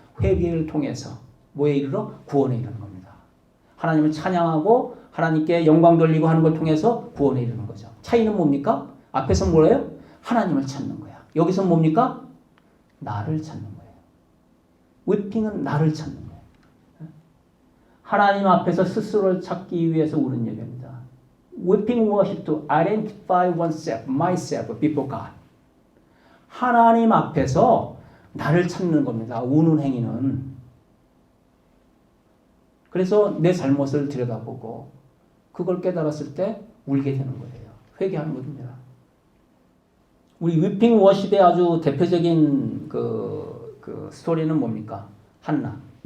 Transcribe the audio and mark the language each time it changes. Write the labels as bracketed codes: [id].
[ko] 회개를 통해서 뭐에 이르러? 구원에 이르는 겁니다. 하나님을 찬양하고 하나님께 영광 돌리고 하는 걸 통해서 구원에 이르는 거죠. 차이는 뭡니까? 앞에서 뭐예요? 하나님을 찾는 거야. 여기서 뭡니까? 나를 찾는 거예요. weeping은 나를 찾는 거예요. 하나님 앞에서 스스로를 찾기 위해서 우는 예배입니다. [en] Weeping worship to identify oneself, myself before God. [ko] 하나님 앞에서 나를 찾는 겁니다. 우는 행위는. 그래서 내 잘못을 들여다보고 그걸 깨달았을 때 울게 되는 거예요. 회개하는 겁니다. 우리 weeping worship의 아주 대표적인 그 스토리는 뭡니까? 한나.